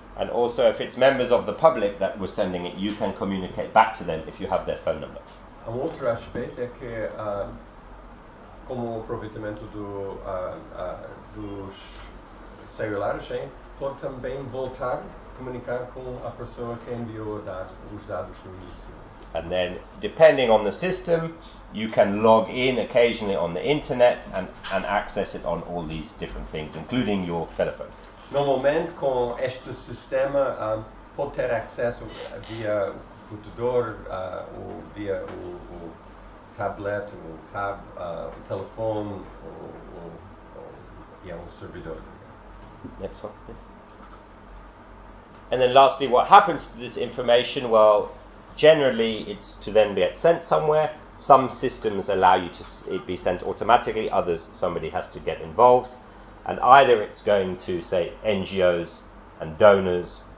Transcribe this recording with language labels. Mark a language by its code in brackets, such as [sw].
[en] And also, if it's members of the public that were sending it, you can communicate back to them if you have their phone number. [pt] Um outro aspecto é que, como o aproveitamento dos celulares, hein, pode também voltar a comunicar com a pessoa que enviou os dados no início. [en] And then, depending on the system, you can log in occasionally on the internet and access it on all these different things, including your telephone. [pt] Normalmente, com este sistema, pode ter acesso via o computador, ou via o tablet, o telefone, ou o servidor. [en] Next one, please. And then lastly, what happens to this information? Well, generally, it's to then be sent somewhere. Some systems allow you to it be sent automatically. Others, somebody has to get involved. And either it's going to, say, NGOs and donors